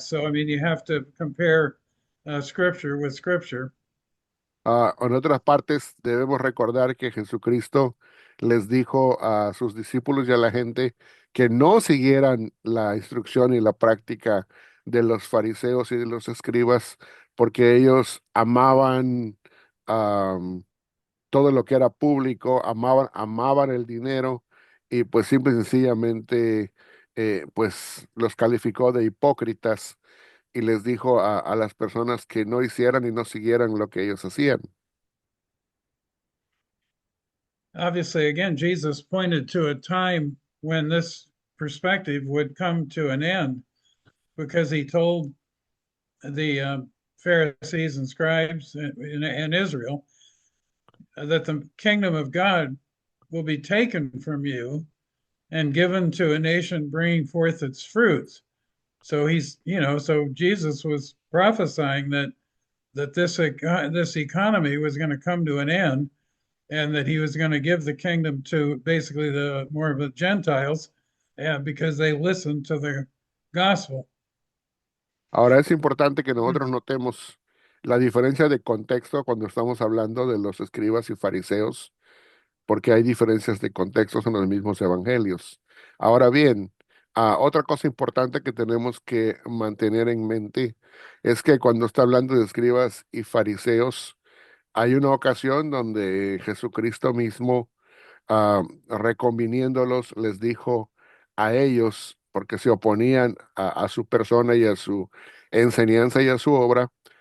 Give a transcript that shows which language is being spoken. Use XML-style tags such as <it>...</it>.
<en>So, I mean, you have to compare scripture with scripture.</en> <es>En otras partes, debemos recordar que Jesucristo les dijo a sus discípulos y a la gente que no siguieran la instrucción y la práctica de los fariseos y de los escribas, porque ellos amaban am, todo lo que era público, amaban el dinero y pues simple y sencillamente pues los calificó de hipócritas y les dijo a las personas que no hicieran y no siguieran lo que ellos hacían.</es> <en>Obviously, again, Jesus pointed to a time when this perspective would come to an end because he told the Pharisees and scribes in Israel that the kingdom of God will be taken from you and given to a nation bringing forth its fruits. So so Jesus was prophesying that this economy was going to come to an end, and that he was going to give the kingdom to basically the more of the Gentiles, because they listened to the gospel.</en> <es>Ahora es importante que nosotros notemos la diferencia de contexto cuando estamos hablando de los escribas y fariseos, porque hay diferencias de contextos en los mismos evangelios. Ahora bien, otra cosa importante que tenemos que mantener en mente es que cuando está hablando de escribas y fariseos, hay una ocasión donde Jesucristo mismo reconviniéndolos, les dijo a ellos, porque se oponían a su persona y a su enseñanza y a su obra,</es>